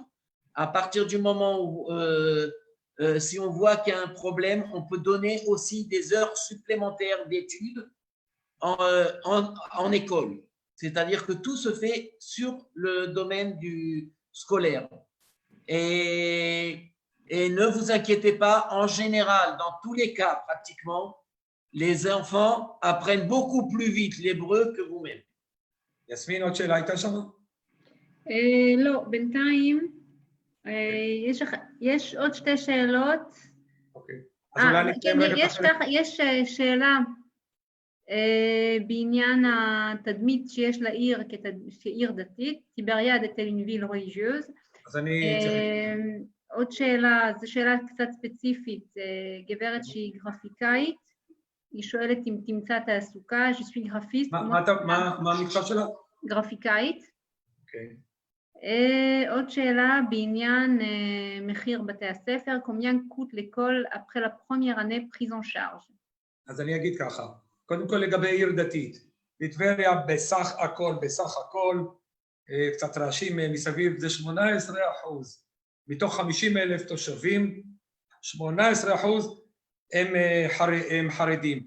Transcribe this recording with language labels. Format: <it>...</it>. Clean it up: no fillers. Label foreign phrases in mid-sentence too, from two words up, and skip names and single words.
<fr>À partir du moment où, si on voit qu'il y a un problème, on peut donner aussi des heures supplémentaires d'études en école. C'est-à-dire que tout se fait sur le domaine du scolaire. Et ne vous inquiétez pas, en général, dans tous les cas, pratiquement, les enfants apprennent beaucoup plus vite l'hébreu que vous-même.</fr> <he>יסמין, עוד שאלה הייתה שם? לא, בינתיים יש עוד שתי שאלות. אוקיי. אז אולי כן, יש שאלה בעניין התדמית שיש לעיר כעיר דתית,</he> <fr>Tibériade est une ville religieuse.</fr> <he>אז אני צריך... עוד שאלה, זו שאלה קצת ספציפית, גברת שהיא גרפיקאית, היא שואלת אם תמצא תעסוקה,</he> <fr>je suis graphiste.</fr> <he>מה המקצוע שלה? גרפיקאית. אוקיי. עוד שאלה בעניין מחיר בתי הספר,</he> <fr>combien coûte l'école après la première année prise en charge?</fr> <he>אז אני אגיד ככה, קודם כל לגבי עיר דתית, בטבריה בסך הכל, קצת רעשים מסביב, זה 18%. מתוך 50,000 תושבים, 18% הם חרדים.</he>